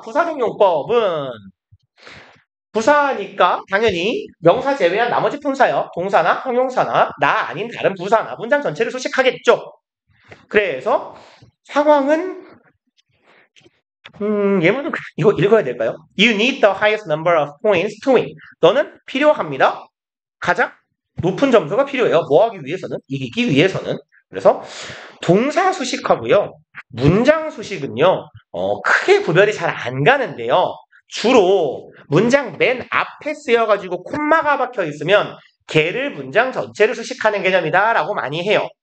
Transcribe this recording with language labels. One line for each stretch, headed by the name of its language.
Korean: 부사적 용법은 부사니까 당연히 명사 제외한 나머지 품사요. 동사나 형용사나 나 아닌 다른 부사나 문장 전체를 수식하겠죠. 그래서 상황은 예문은 이거 읽어야 될까요?
English: You need the highest number of points to win.
Korean: 너는 필요합니다. 가장 높은 점수가 필요해요. 뭐 하기 위해서는? 이기기 위해서는. 그래서 동사 수식하고요. 문장 수식은요. 크게 구별이 잘 안 가는데요. 주로 문장 맨 앞에 쓰여가지고 콤마가 박혀 있으면 걔를 문장 전체를 수식하는 개념이다라고 많이 해요.